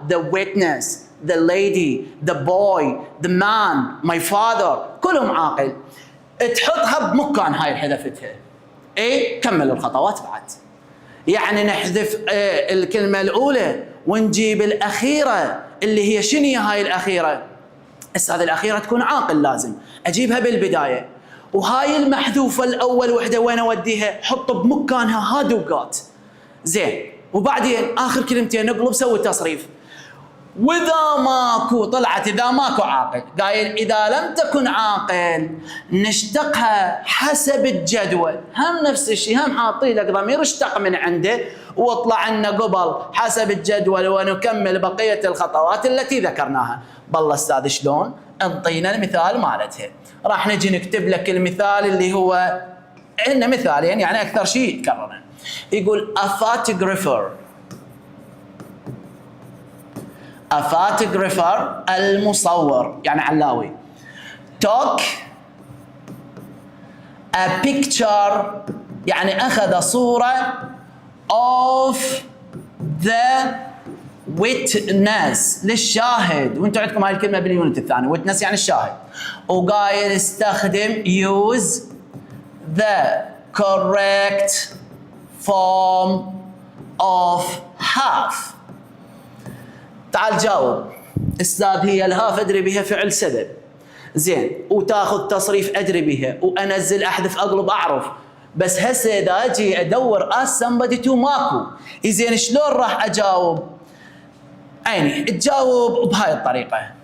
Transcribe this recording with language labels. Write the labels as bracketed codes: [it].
[en] the witness، the lady، the boy، the man، my father، [ar] كلهم عاقل. تحطها بمكان هاي اللي حذفتها. اي كمل الخطوات بعد. يعني نحذف الكلمه الاولى ونجيب الاخيره اللي هي شنو هي هاي الاخيره؟ استاذ الاخيره تكون عاقل، لازم اجيبها بالبدايه. وهاي المحذوفه الاول وحده وين اوديها؟ حط بمكانها هاد وقات. زين وبعدين اخر كلمتين نقلب سوي تصريف. واذا ماكو طلعت اذا ماكو عاقل، قايل اذا لم تكن عاقل نشتقها حسب الجدول. هم نفس الشيء، هم حاطين لك ضمير اشتق من عنده واطلع لنا قبل حسب الجدول ونكمل بقيه الخطوات التي ذكرناها. بالله استاذ شلون؟ انطينا المثال مالتها. راح نجي نكتب لك المثال اللي هو عندنا مثالين يعني اكثر شيء يتكررن. [en] يقول a photographer، a photographer [ar] المصور يعني علاوي، [en] took a picture [ar] يعني أخذ صورة [en] of the witness [ar] للشاهد. وانتم عندكم هاي الكلمة باليونت الثاني witness يعني الشاهد. وقايل استخدم [en] use the correct form of have. [ar] تعال جاوب. استاذ هي الهاف ادري بها فعل سبب، زين، وتاخذ تصريف ادري بها وانزل احذف اقلب اعرف، بس هسه اذا اجي ادور اس [en] somebody to [ar] ماكو. زين شلون راح اجاوب؟ عيني تجاوب بهاي الطريقه.